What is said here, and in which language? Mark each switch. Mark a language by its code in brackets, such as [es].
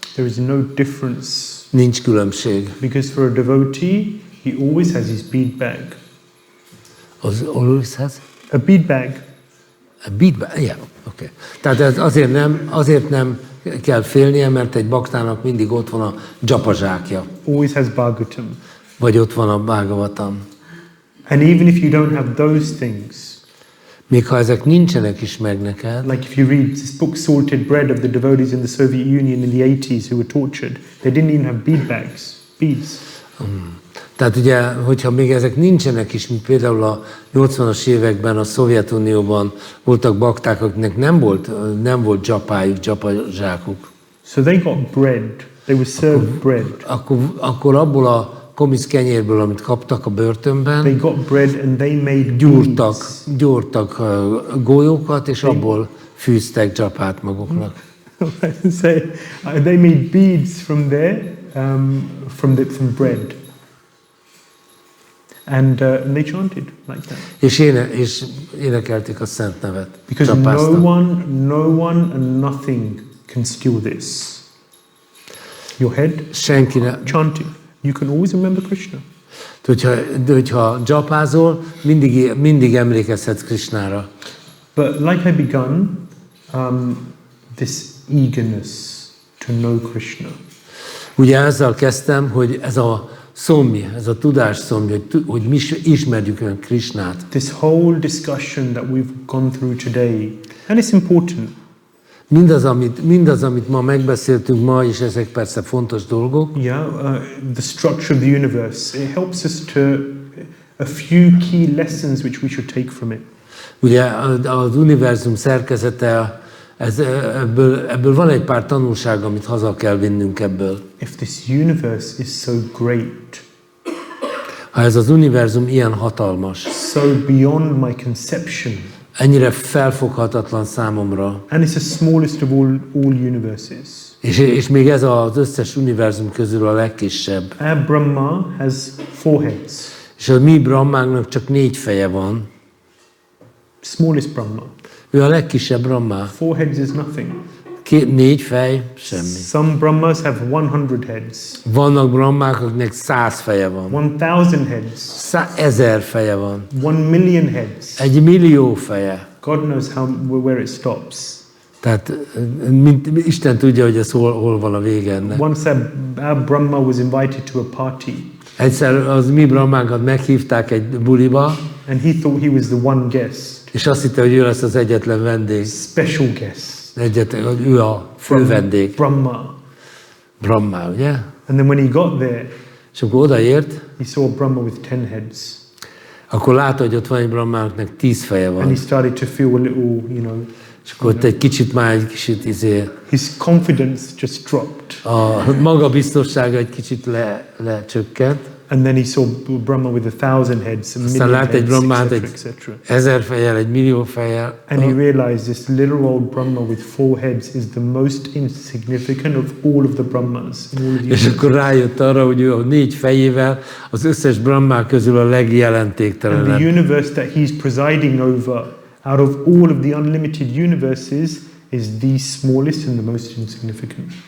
[en] There is no difference. [hu] Nincs különbség. [en] Because for a devotee, he always has his bead bag. Az always has? A bead bag. A bead bag? Yeah, okay. [hu] Tehát ez azért nem kell félnie, mert egy baktának mindig ott van a dzsapazsákja. [en] Always has Bhagavatam. [hu] Vagy ott van a Bhāgavatam. [en] And even if you don't have those things, [hu] még ha ezek nincsenek is meg neked, [en] like if you read this book Salted Bread of the devotees in the Soviet Union in the 80s who were tortured, they didn't even have bead bags, beads. [hu] Tehát ugye, hogyha még ezek nincsenek is, mint például a 80-as években a Szovjetunióban voltak bakták, akiknek nem volt dzsapájuk, dzsapazsákuk. [en] So they got bread. They were served bread. [hu] Akkor abból a komisz kenyérből, amit kaptak a börtönben, [en] They got bread and they made [hu] gyúrtak golyókat, és abból fűztek dzsapát maguknak. [en] So they made beads from there, from bread. And they chanted like that. [hu] És énekelték a szent nevet. [en] Because no one and nothing can steal this. Your head, chanting. You can always remember Krishna. [hu] Hogyha dzsapázol, mindig emlékezhetsz Krishnára. [en] But like I begun, this eagerness to know Krishna. [hu] Ugye ezzel kezdtem, hogy ez a szomj, ez a tudás szomj, hogy mi ismerjük ön Krishnát. [en] This whole discussion that we've gone through today, and it's important. [hu] Mindaz, amit ma megbeszéltünk ma, és ezek persze fontos dolgok. [en] Yeah, the structure of the universe, it helps us to a few key lessons which we should take from it. [hu] Ugye az univerzum szerkezete, ebből van egy pár tanulság, amit haza kell vinnünk ebből. [en] If this universe is so great, [hu] ha ez az univerzum ilyen hatalmas, [en] so beyond my conception, [hu] ennyire felfoghatatlan számomra, [en] and it's the smallest of all universes. [hu] És még ez az összes univerzum közül a legkisebb. [en] Our Brahma has 4 heads. [hu] És a mi Brahmánknak csak 4 feje van. [en] Smallest Brahma. [hu] Ő a legkisebb Brahma. [en] 4 heads is nothing. [hu] 4 fej, semmi. [en] Some Brahmas have 100 heads. [hu] Vannak Brahmák, akiknek 100 feje van. [en] 1000 heads. [hu] 1000 feje van. [en] 1 million heads. [hu] 1 millió feje. [en] God knows where it stops. [hu] Tehát Isten tudja, hogy ez hol van a vége ennek. [en] Once our Brahma was invited to a party. [hu] Egyszer az mi Brahmánkat meghívták egy buliba. [en] And he thought he was the one guest. [hu] És azt hitte, hogy ő lesz az egyetlen vendég. [en] Special guest. [hu] Hogy ő a fő vendég. Brahma, ugye? [en] And then when he got there, [hu] és akkor odaért, [en] he saw a Brahma with 10 heads. [hu] Akkor látta, hogy ott van egy Brahmának 10 feje van. [en] And he started to feel a little, [hu] és akkor ott egy kicsit [en] his confidence just dropped. [hu] A magabiztossága egy kicsit lecsökkent. [en] And then he saw Brahma with 1000 heads, a million [hu] lát egy Brahmát egy [en] etc. [hu] 1000 fejjel, 1 millió fejjel. [en] And he realized this little old Brahma with 4 heads is the most insignificant of all of the Brahmas. [hu] És akkor rájött arra, hogy ő a 4 fejével az összes Brahmák közül a legjelentéktelenebb. [en] And the universe that he's presiding over, out of all of the unlimited universes, is the smallest and the most insignificant.